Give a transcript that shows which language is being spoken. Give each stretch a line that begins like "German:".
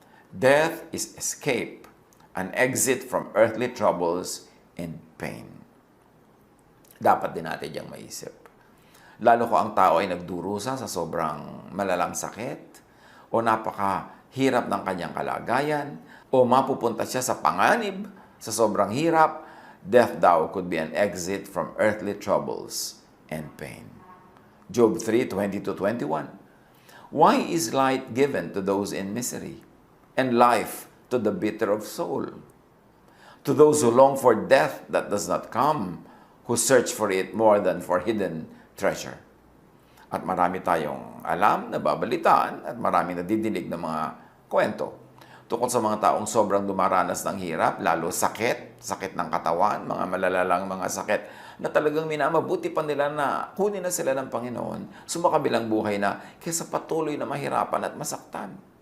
English: Death is escape, an exit from earthly troubles and pain.
Filipino: Dapat din natin diyang maisip. Lalo ko ang tao ay nagdurusa sa sobrang malalang sakit o napakahirap ng kanyang kalagayan o mapupunta siya sa panganib sa sobrang hirap, death daw
English: could be an exit from earthly troubles and pain. Job 3:20-21. Why is light given to those in misery and life to the bitter of soul? To those who long for death that does not come, who search for it more than for hidden treasure.
Filipino: At marami tayong alam, nababalitaan, at marami nadidinig ng mga kwento tungkol sa mga taong sobrang dumaranas ng hirap, lalo sakit ng katawan, mga malalalang mga sakit, na talagang minamabuti pa nila na kunin na sila ng Panginoon, sumakabilang buhay na kaysa patuloy na mahirapan at masaktan.